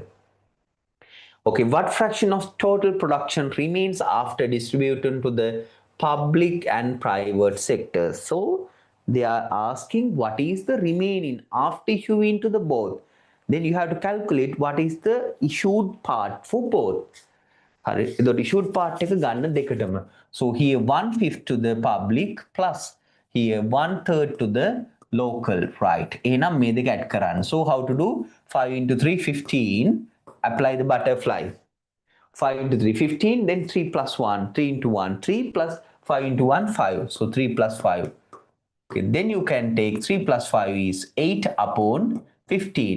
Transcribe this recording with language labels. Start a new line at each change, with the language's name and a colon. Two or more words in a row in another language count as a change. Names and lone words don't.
English: Okay, what fraction of total production remains after distributing to the public and private sectors? So they are asking what is the remaining after issuing to the both. Then you have to calculate what is the issued part for both.
Sinhala: හරි, එතකොට
English: issued part
Sinhala: එක ගන්න දෙකටම.
English: So here 1/5 to the public plus here 1/3 to the local, right?
Sinhala: එහෙනම් මේ දෙක add කරන්න.
English: So how to do? 5 into 3 15. Apply the butterfly. 5 into 3 15, then 3 plus 1, 3 into 1 3 plus 5 into 1 5. So 3 plus 5. Okay, then you can take 3 plus 5 is 8 upon 15.